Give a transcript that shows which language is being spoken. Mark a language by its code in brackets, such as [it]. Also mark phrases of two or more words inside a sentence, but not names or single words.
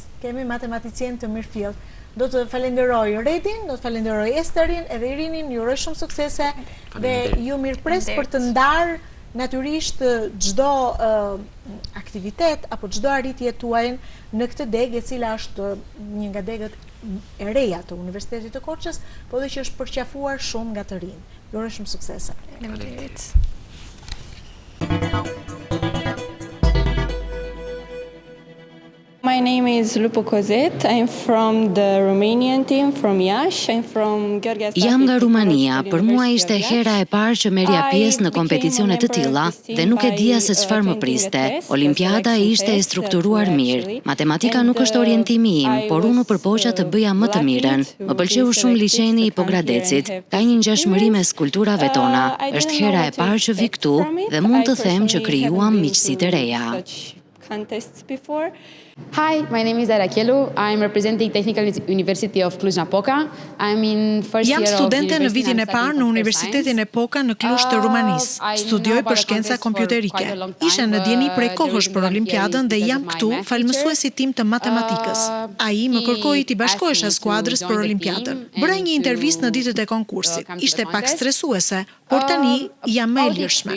[sq] Kemi matematicien të mirëfillt. Do të falenderoj Redin, do të falenderoj Esterin, edhe Irinin, ju uroj shumë suksese dhe ju mirëpres për të ndarë natyrisht çdo aktivitet apo çdo arritje tuaj në këtë degë, e cila është një nga degët e reja të Universitetit të Korçës, po dhe që është përqafuar shumë nga të rinj. Ju uroj shumë suksese. Faleminderit. [en] My name is Lupo Kozet. I'm from the Romanian team, from Iași. I'm from Gheorghe Astafi. [sq] Jam nga Rumania, për mua ishte hera e parë që merrja pjesë në kompeticione të tilla dhe nuk e dija se çfarë më priste. Olimpiada ishte e strukturuar mirë. Matematika nuk është orientimi im, por unë u përpoqa të bëja më të mirën. Më pëlqeu shumë liçeni i Pogradecit. Ka një ngjashmëri mes kulturave tona. Është hera e parë që vi këtu dhe mund të them që krijuam miqësi të reja. [en] Contests before. Hi, my name is Arakielu. I'm representing Technical University of Cluj-Napoca. I'm in first year of [sq] Jam studente në vitin e parë në Universitetin e Poka në Kluj të Rumanisë. Studioj për shkenca kompjuterike. Isha në dieni prej kohësh për Olimpiadën dhe jam këtu falë mësuesit tim të matematikës. Ai më kërkoi t'i bashkohesha skuadrës për Olimpiadën. Bëra një intervistë në ditët e konkursit. Ishte pak stresuese, por tani jam më e lirshme.